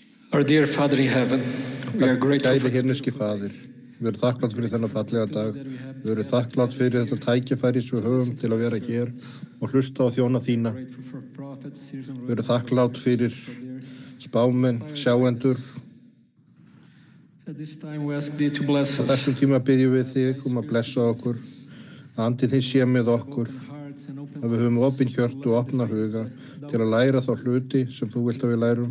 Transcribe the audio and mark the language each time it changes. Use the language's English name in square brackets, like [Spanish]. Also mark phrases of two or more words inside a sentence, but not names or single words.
[English] Our dear Father in heaven, we are grateful [Icelandic] Kæri himneski faðir, við erum þakklátt fyrir þennan fallega dag, við erum þakklátt fyrir þetta tækifæri sem við höfum til að vera hér og hlusta á þjóna þína. Við erum þakklátt fyrir spámenn, sjáendur. Á þessum tíma byggjum við þig að blessa okkur, að andinn þín sé með okkur, að við höfum opin hjört og opna huga til að læra þá hluti sem þú vilt að við lærum.